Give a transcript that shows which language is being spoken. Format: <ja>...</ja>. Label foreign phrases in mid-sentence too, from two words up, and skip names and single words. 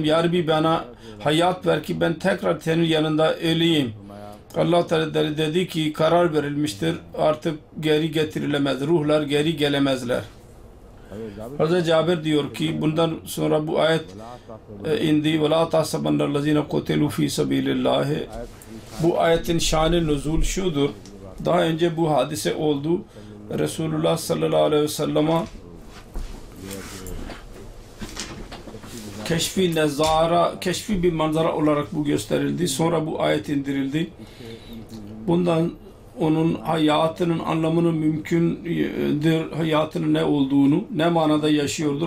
<tr>Ya Rabbi bana hayat ver ki ben tekrar senin yanında öleyim. Allah Teala dedi ki karar verilmiştir, artık geri getirilemez, ruhlar geri gelemezler. Hazreti Cabir diyor ki bundan sonra bu ayet indi.</tr> <ar>وَلَا تَحْسَبَنَّ الَّذ۪ينَ قُتِلُوا ف۪ي سَب۪يلِ اللّٰهِ.</ar> <tr>Bu ayetin şan-ı nuzul şudur. Daha önce bu hadise oldu. Resulullah</tr> <ar>صلى الله عليه وسلم</ar> <tr>keşfi bir manzara olarak bu gösterildi. Sonra bu ayet indirildi. Bundan onun hayatının anlamının mümkündür, hayatının ne olduğunu, ne manada yaşıyordur.</tr>